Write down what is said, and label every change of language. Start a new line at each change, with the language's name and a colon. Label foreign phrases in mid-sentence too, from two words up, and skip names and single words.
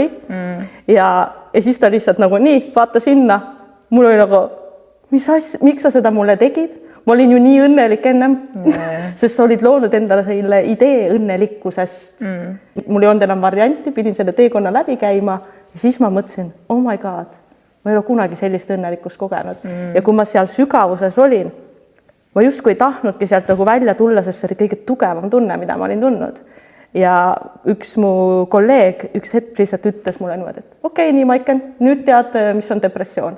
Estonian: Ja siis ta lihtsalt nagu nii, vaata sinna. Mul oli nagu, miks sa seda mulle tegid? Ma olin ju nii õnnelik ennem, sest sa olid loonud endale selle idee õnnelikkusest. Mul ei olnud enam varianti, pidin selle teekonna läbi käima ja siis ma mõtlesin,
English: oh my god,
Estonian: ma ei ole kunagi sellist õnnelikkust kogenud. Ja kui ma seal sügavuses olin, ma justkui ei tahtnudki sealt nagu välja tulla, sest see oli kõige tugevam tunne, mida ma olin tundnud. Ja üks mu kolleeg üks hetk lihtsalt ütles mulle niimoodi, et okei, nii Maiken, nüüd tead, mis on depressioon.